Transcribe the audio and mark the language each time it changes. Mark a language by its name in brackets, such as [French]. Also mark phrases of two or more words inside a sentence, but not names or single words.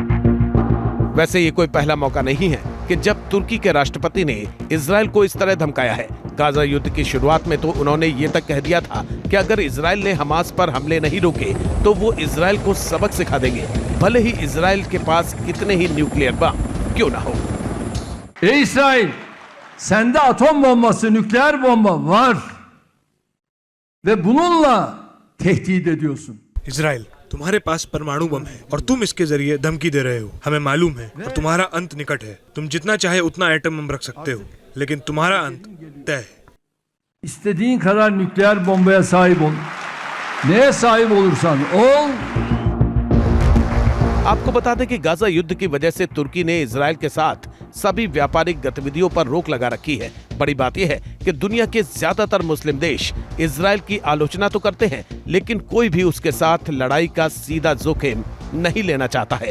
[Hindi] वैसे ये कोई पहला मौका नहीं है कि जब तुर्की के राष्ट्रपति ने इजराइल को इस तरह धमकाया है। गाजा युद्ध की शुरुआत में तो उन्होंने ये तक कह दिया था कि अगर इजराइल ने हमास पर हमले नहीं रोके तो वो इजराइल को सबक सिखा देंगे, भले ही इजराइल के पास कितने ही न्यूक्लियर बम क्यों ना हो। [Turkish] İsrail, sende atom bombası, nükleer bomba var ve bununla tehdit ediyorsun. [Hindi] इजराइल, तुम्हारे पास परमाणु बम है और तुम इसके जरिए धमकी दे रहे हो। हमें मालूम है और तुम्हारा अंत निकट है। तुम जितना चाहे उतना एटम बम रख सकते हो, लेकिन तुम्हारा अंत तय है। [Turkish] İstediğin kadar nükleer bombaya sahip ol. Neye sahip olursan ol. [Hindi] आपको बता दें कि गाजा युद्ध की वजह से तुर्की ने इजराइल के साथ सभी व्यापारिक गतिविधियों पर रोक लगा रखी है। बड़ी बात यह है कि दुनिया के ज्यादातर मुस्लिम देश इजराइल की आलोचना तो करते हैं, लेकिन कोई भी उसके साथ लड़ाई का सीधा जोखिम नहीं लेना चाहता है।